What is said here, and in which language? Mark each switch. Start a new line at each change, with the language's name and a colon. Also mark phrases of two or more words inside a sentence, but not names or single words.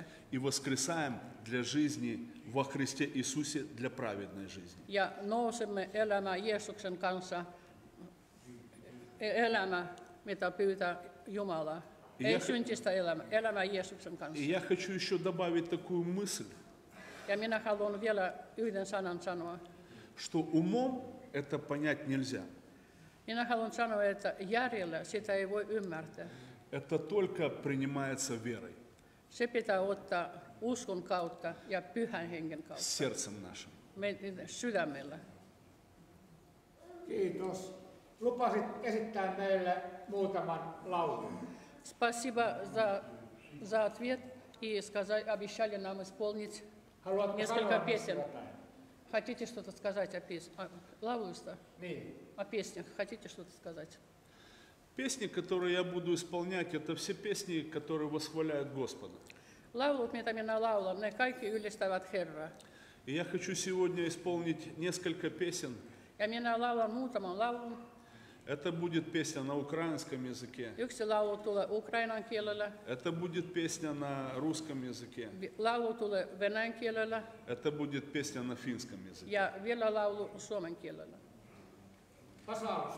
Russian: и воскресаем для жизни во Христе Иисусе для праведной жизни.
Finnish: ja nousemme elämään Jeesuksen kanssa, elämä, mitä pyytää Jumala. Ei syntistä elämää Jeesuksen kanssa.
Russian: И я хочу еще добавить такую мысль,
Finnish: Ja minä haluan vielä yhden sanan sanoa.
Russian: что умом это понять нельзя.
Finnish: Minä haluan sanoa, että järjellä sitä ei voi ymmärtää.
Russian: Это только принимается верой,
Finnish: Se pitää ottaa uskon kautta ja pyhän hengen kautta,
Russian: сердцем нашим.
Finnish: sydämellä. Kiitos. Lupasit esittää meille muutaman laulun.
Russian: Спасибо за ответ и обещали нам исполнить
Finnish: Haluatko
Russian: несколько
Finnish: sanoa
Russian: песен.
Finnish: jotain?
Russian: Хотите что-то сказать о лаулуста?
Finnish: Niin.
Russian: О песнях. Хотите что-то сказать? Песни, которые я буду исполнять, это все песни, которые восхваляют Господа.
Finnish: Laulut, mitä minä laulan, ne kaikki ylistävät Herraa.
Russian: И я хочу сегодня исполнить несколько песен.
Finnish: Ja minä laulan muutaman laulun.
Russian: Это будет песня на украинском языке.
Finnish: Yksi laulu tulee ukrainan kielellä,
Russian: Это будет песня на русском языке.
Finnish: laulu tulee venäjän kielellä
Russian: Это будет песня на финском языке.
Finnish: ja vielä laulu suomen kielellä. Tasausta.